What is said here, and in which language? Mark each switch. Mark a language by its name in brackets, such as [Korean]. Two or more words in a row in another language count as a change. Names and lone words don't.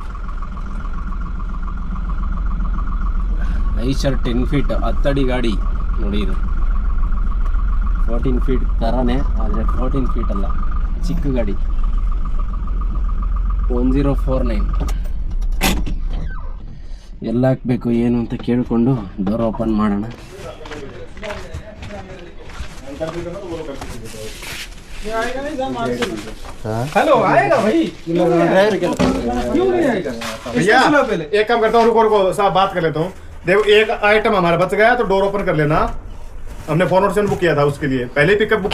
[Kannada] ಐಶರ್ 10 ಫೀಟ್ 10 ಅಡಿ ಗಾಡಿ ನೋಡಿ. ಇದು 14 ಫೀಟ್ ಥರನೇ, ಆದರೆ 14 ಫೀಟ್ ಅಲ್ಲ, ಚಿಕ್ಕ ಗಾಡಿ. 1049 ಎಲ್ಲ ಹಾಕಬೇಕು ಏನು ಅಂತ ಕೇಳಿಕೊಂಡು [English] door open [Kannada] ಮಾಡೋಣ. [Hindi] हेलो, आएगा भाई? क्यों नहीं आएगा? भैया एक काम करता हूँ, रुको साहब बात कर लेता हूँ. देखो, एक आइटम हमारा बच गया तो [English] door open [Hindi] कर लेना. हमने 407 बुक किया था उसके लिए, पहले [English] pickup book